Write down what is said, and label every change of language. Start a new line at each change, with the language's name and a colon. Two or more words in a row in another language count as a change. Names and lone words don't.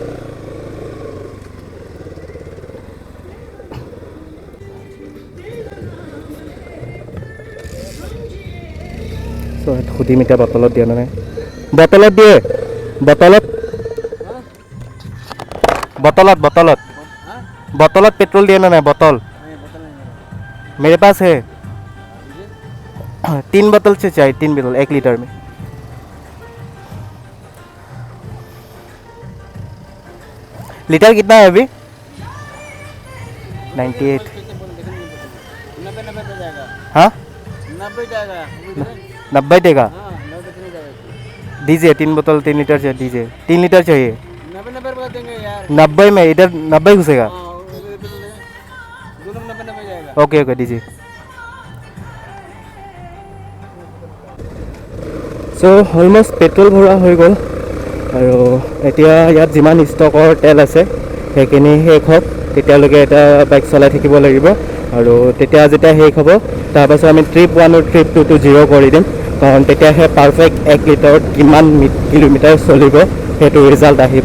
Assamese: চ' সুধিম এতিয়া বটলত দিয়ে নে নাই। বটলত দিয়ে, বটলত বটলত বটলত বটলত
Hindi: पेट्रोल दिया ना नहीं बोतल मेरे पास है 3 बोतल से चाहिए 3 बोतल 1 लीटर में। लीटर कितना है अभी 98। हाँ 90 देगा। दीजिए 3 बोतल 3 लीटर चाहिए, दीजिए 3 लीटर चाहिए। 90 में इधर 90 घुसेगा। ओके ओके दीजिए।
Assamese: চ' অলমষ্ট পেট্ৰল ভৰা হৈ গ'ল। আৰু এতিয়া ইয়াত যিমান ষ্টকৰ তেল আছে সেইখিনি শেষ হওক, তেতিয়ালৈকে এটা বাইক চলাই থাকিব লাগিব। আৰু তেতিয়া যেতিয়া শেষ হ'ব, তাৰপাছত আমি ট্ৰিপ 1 আৰু ট্ৰিপ 2টো 0 কৰি দিম, কাৰণ তেতিয়াহে পাৰফেক্ট 1 লিটাৰত কিমান কিলোমিটাৰ চলিব সেইটো ৰিজাল্ট আহিব।